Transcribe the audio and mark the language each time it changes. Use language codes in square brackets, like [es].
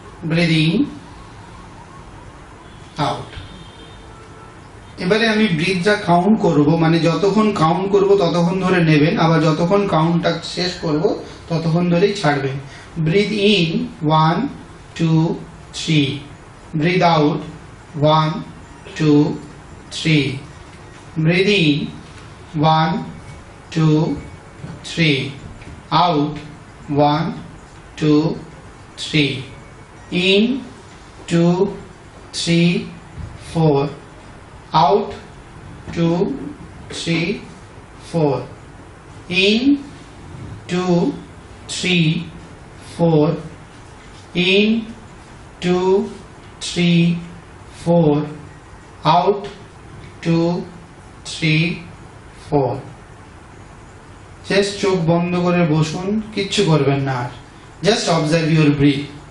[en] Breathe in, out. [bn] এবারে আমি ব্রিথটা count করব, মানে যতক্ষণ কাউন্ট করব ততক্ষণ ধরে নেবেন, আবার যতক্ষণ কাউন্টটা শেষ করব ততক্ষণ ধরেই ছাড়বেন। [en] Breathe in 1 2 3, breathe out 1 2 3, breathe in 1 2 3, out 1 2 3, in 2 3 4, out 2 3 4, in 2 3 4, in 2 3 4, out 2 3 4। [bn] Just চোখ বন্ধ করে বসুন, কিচ্ছু করবেন না, আর জাস্ট [en] Observe your breath.